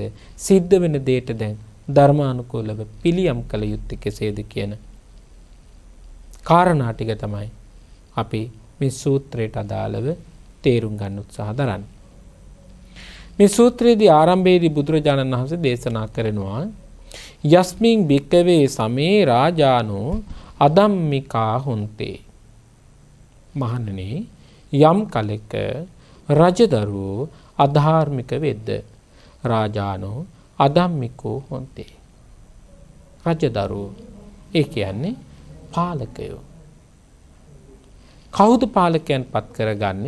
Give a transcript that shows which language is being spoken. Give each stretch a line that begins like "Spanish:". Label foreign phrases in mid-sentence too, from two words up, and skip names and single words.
Sinhala: සිද්ධ වෙන දෙයට දැන් ධර්මානුකූලව පිළියම් කළ යුත්තේ කෙසේද කියන කාරණා ටික තමයි අපි මේ සූත්‍රයට අදාළව තේරුම් ගන්න උත්සාහ දරන්නේ. මේ සූත්‍රයේදී ආරම්භයේදී බුදුරජාණන් වහන්සේ දේශනා කරනවා
Pali: යස්මින් භික්කවේ සමේ රාජානෝ අදම්මිකා හොන්තේ.
Sinhala: මහණෙනි, යම් කලෙක රජදරුවෝ අධාර්මික වෙද්ද
Pali: රාජානෝ අදම්මිකෝ හොන්තේ.
Sinhala: රජදරුවෝ ඒ කියන්නේ පාලකයෝ. කවුද පාලකයන් පත් කරගන්නේ?